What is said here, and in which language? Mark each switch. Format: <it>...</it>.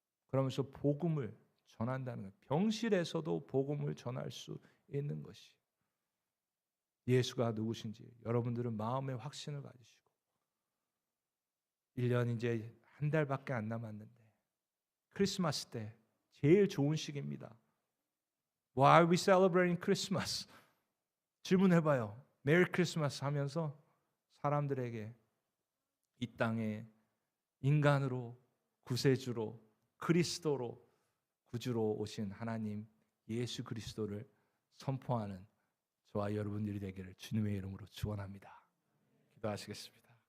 <ko>그러면서 복음을 전한다는 거예요. 병실에서도 복음을 전할 수 있는 것이 예수가 누구신지 여러분들은 마음의 확신을 가지시고 1년 이제 한 달밖에 안 남았는데 크리스마스 때 제일 좋은 시기입니다.</ko> <en>Why are we celebrating Christmas?</en> <ko>질문해봐요. 메리 크리스마스 하면서 사람들에게 이 땅에 인간으로 구세주로 그리스도로 구주로 오신 하나님 예수 그리스도를 선포하는 저와 여러분들이 되기를 주님의 이름으로 축원합니다. 기도하시겠습니다.</ko>